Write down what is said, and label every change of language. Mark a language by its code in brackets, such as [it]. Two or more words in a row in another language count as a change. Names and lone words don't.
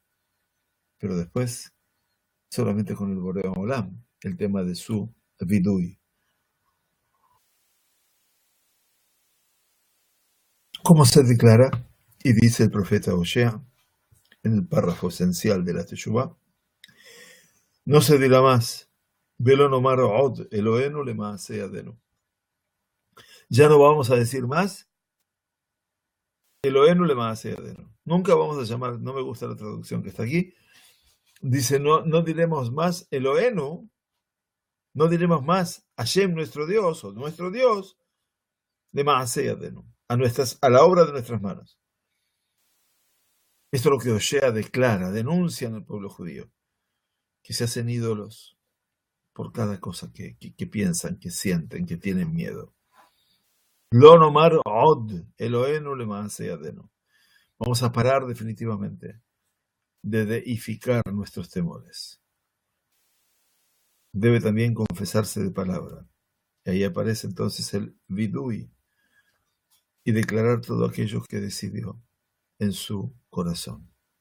[es] Pero después, solamente con el [he] בורא עולם, [es] el tema de su vidui. ¿Cómo se declara? Y dice el profeta Oshea, en el párrafo esencial de la Teshuvá, no se dirá más, [he] ולא נאמר עוד אלהינו למעשה ידינו. [es] Ya no vamos a decir más, [he] אלהינו למעשה ידינו. [es] Nunca vamos a llamar, no me gusta la traducción que está aquí, dice, no diremos más Elohenu, no diremos más Hashem nuestro Dios, o nuestro Dios, [he] למעשה ידינו, [es] a la obra de nuestras manos. Esto es lo que Oshea declara, denuncia en el pueblo judío, que se hacen ídolos por cada cosa que piensan, que sienten, que tienen miedo. [he] לא נאמר עוד אלהינו למעשה ידינו. [es] Vamos a parar definitivamente de deificar nuestros temores. Debe también confesarse de palabra. Y ahí aparece entonces el vidui y declarar todo aquello que decidió en su corazón.